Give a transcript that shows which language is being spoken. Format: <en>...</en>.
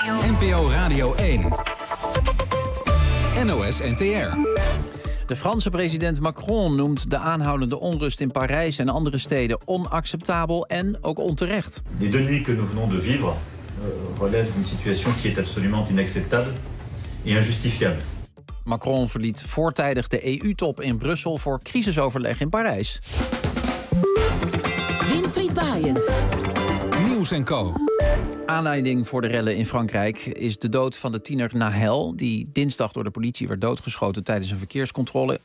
<nl>NPO Radio 1. NOS NTR. De Franse president Macron noemt de aanhoudende onrust in Parijs en andere steden onacceptabel en ook onterecht.</nl> <fr>De deux nuits que nous venons de vivre relève d'une situation qui est absolument inacceptable et injustifiable.</fr> <nl>Macron verliet voortijdig de EU-top in Brussel voor crisisoverleg in Parijs. Winfried Baaiens. Nieuws en Co. Aanleiding voor de rellen in Frankrijk is de dood van de tiener Nahel, die dinsdag door de politie werd doodgeschoten tijdens een verkeerscontrole.</nl>